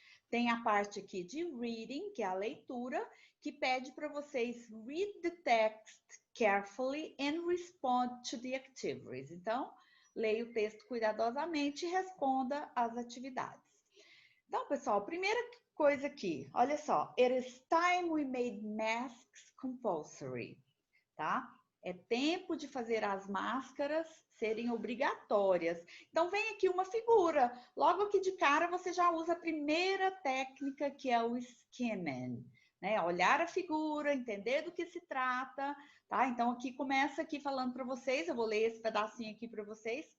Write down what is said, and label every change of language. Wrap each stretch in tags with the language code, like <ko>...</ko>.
<pt>Tem a parte aqui de reading, que é a leitura, que pede para vocês</pt> <en>read the text carefully and respond to the activities.</en> <pt>Então, leia o texto cuidadosamente e responda às atividades. Então, pessoal, primeira coisa aqui, olha só.</pt> <en>It is time we made masks compulsory,</en> <pt>tá? É tempo de fazer as máscaras serem obrigatórias. Então, vem aqui uma figura. Logo aqui de cara, você já usa a primeira técnica, que é o skimming, né? Olhar a figura, entender do que se trata, tá? Então, aqui começa aqui falando para vocês, eu vou ler esse pedacinho aqui para vocês.</pt>